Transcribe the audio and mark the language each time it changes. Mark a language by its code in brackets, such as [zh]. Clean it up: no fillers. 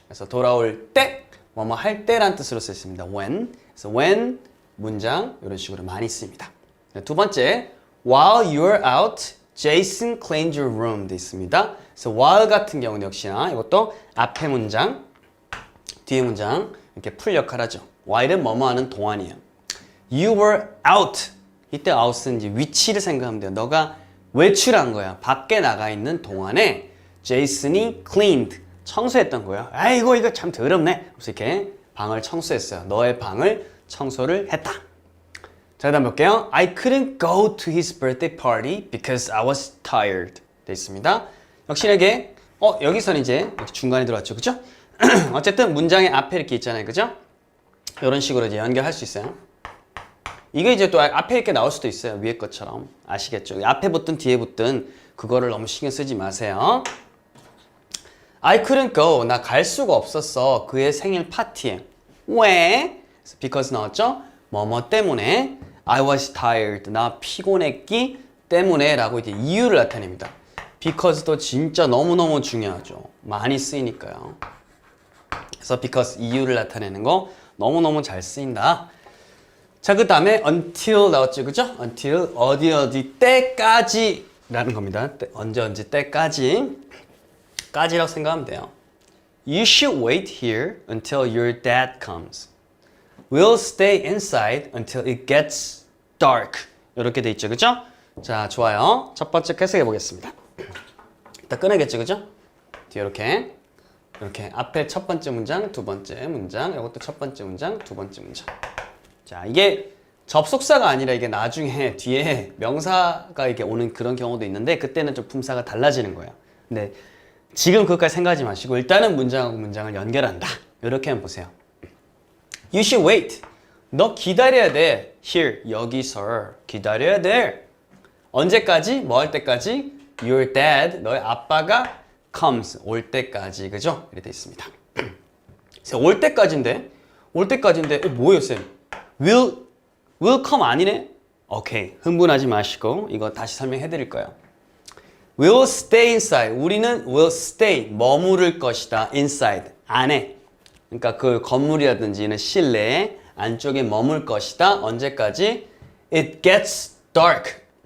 [ko] 그래서 돌아올 때 뭐뭐 할 때란 뜻으로 쓰였습니다. [en] when. [ko] 그래서 when 문장 이런 식으로 많이 씁니다. 두 번째, [en] while you're out, Jason cleaned your room [ko] 돼 있습니다. 그래서 while 같은 경우는 역시나 이것도 앞에 문장, 뒤에 문장 이렇게 풀 역할하죠. while은 뭐뭐 하는 동안이에요. [en] You were out. [ko] 이때 out은 이제 위치를 생각하면 돼요. 너가 외출한 거야. 밖에 나가 있는 동안에 제이슨이 cleaned. 청소했던 거예요. 아이고 이거 참 더럽네. 그래서 이렇게 방을 청소했어요. 너의 방을 청소를 했다. 자, 다음 볼게요. [en] I couldn't go to his birthday party because I was tired. [ko] 돼 있습니다. 역시 이게 여기서는 이제 중간에 들어왔죠. 그죠? 어쨌든 문장의 앞에 이렇게 있잖아요. 그죠? 이런 식으로 이제 연결할 수 있어요. 이게 이제 또 앞에 이렇게 나올 수도 있어요. 위에 것처럼. 아시겠죠? 앞에 붙든 뒤에 붙든 그거를 너무 신경 쓰지 마세요. [en] I couldn't go. [ko] 나 갈 수가 없었어. 그의 생일 파티에. 왜? because 나왔죠? 뭐뭐 때문에. [en] I was tired. [ko] 나 피곤했기 때문에 라고 이제 이유를 나타냅니다. because도 진짜 너무너무 중요하죠. 많이 쓰이니까요. 그래서 because 이유를 나타내는 거 너무너무 잘 쓰인다. 자, 그 다음에 until 나왔죠. 그죠? until 어디 때까지 라는 겁니다. 언제 때까지. 까지라고 생각하면 돼요. [en] You should wait here until your dad comes. We'll stay inside until it gets dark. [ko] 이렇게 돼 있죠, 그죠? 자, 좋아요. 첫 번째 해석해 보겠습니다. 일단 꺼내겠죠, 그죠? 뒤에 이렇게 앞에 첫 번째 문장, 두 번째 문장, 이것도 첫 번째 문장, 두 번째 문장. 자, 이게 접속사가 아니라 이게 나중에 뒤에 명사가 이렇게 오는 그런 경우도 있는데 그때는 좀 품사가 달라지는 거예요. 근데 지금 그것까지 생각하지 마시고 일단은 문장하고 문장을 연결한다. 이렇게 한번 보세요. [en] You should wait. [ko] 너 기다려야 돼. Here, 여기서 기다려야 돼. 언제까지? 뭐 할 때까지? [en] Your dad, [ko] 너의 아빠가 comes, 올 때까지. 그죠? 이렇게 돼 있습니다. 올 때까지인데 뭐예요, 쌤? [en] Will come 아니네? [ko] 오케이, 흥분하지 마시고 이거 다시 설명해 드릴 거예요. [en] We'll stay inside. [ko] 우리는 [en] will stay, [ko] 머무를 것이다. inside, 안에. 그러니까 그 건물이라든지는 실내에 안쪽에 머물 것이다. 언제까지? [en] It gets dark.